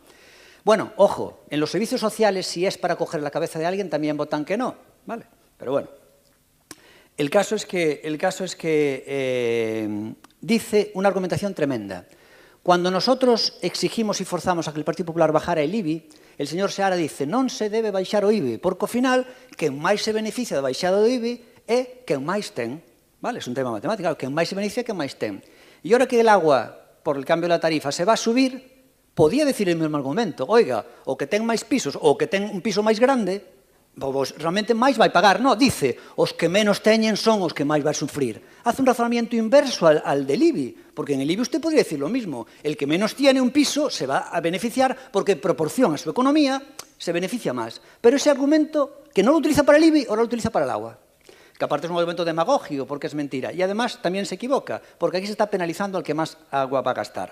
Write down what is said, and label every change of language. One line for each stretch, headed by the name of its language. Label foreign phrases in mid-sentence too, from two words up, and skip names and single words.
Spanish: Bueno, ojo, en los servicios sociales, si es para coger la cabeza de alguien, también votan que no, ¿vale? Pero bueno, el caso es que dice una argumentación tremenda. Cuando nosotros exigimos y forzamos a que el Partido Popular bajara el IBI, el señor Seara dice,
Galician: non se debe baixar o IBI, porque ao final, quen máis se beneficia da baixada do IBI é quen máis ten, ¿vale?
Spanish: Es un tema matemático, claro,
Galician: quen máis se beneficia, quen máis ten.
Spanish: E ahora que el agua, por el cambio da tarifa, se va a subir, podía decir el mesmo argumento, oiga,
Galician: o que ten máis pisos, ou que ten un piso máis grande, pois realmente máis vai pagar. No, dice, os que menos teñen son os que máis vai sufrir.
Spanish: Hace un razonamiento inverso al del IBI, porque en el IBI usted podría decir lo mismo. El que menos tiene un piso se va a beneficiar porque en proporción a su economía se beneficia más. Pero ese argumento, que no lo utiliza para el IBI, ahora lo utiliza para el agua. Que aparte es un argumento demagógico porque es mentira. Y además también se equivoca, porque aquí se está penalizando al que más agua va a gastar.